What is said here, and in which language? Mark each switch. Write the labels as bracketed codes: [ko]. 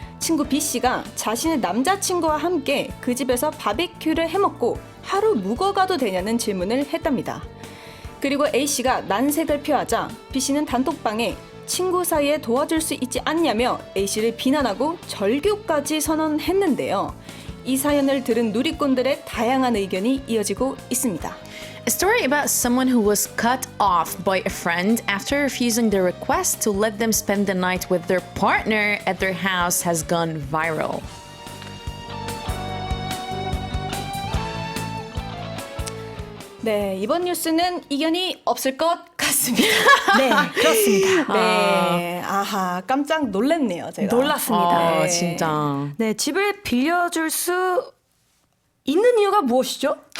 [ko] 친구 B씨가 자신의 남자친구와 함께 그 집에서 바비큐를 해먹고 하루 묵어가도 되냐는 질문을 했답니다. 그리고 A씨가 난색을 표하자 B씨는 단톡방에 친구 사이에 도와줄 수 있지 않냐며 A씨를 비난하고 절교까지 선언했는데요. 이 사연을 들은 누리꾼들의 다양한 의견이 이어지고 있습니다. [en] A story about someone who was cut off by a friend after refusing their request to let them spend the night with their partner at their house has gone viral. [ko] 네, 이번 뉴스는 이견이 없을 것 같습니다. 네, 그렇습니다. 네, 아하, 깜짝 놀랐네요, 제가. 놀랐습니다. 네. 진짜. 네, 집을 빌려줄 수 있는 이유가 무엇이죠?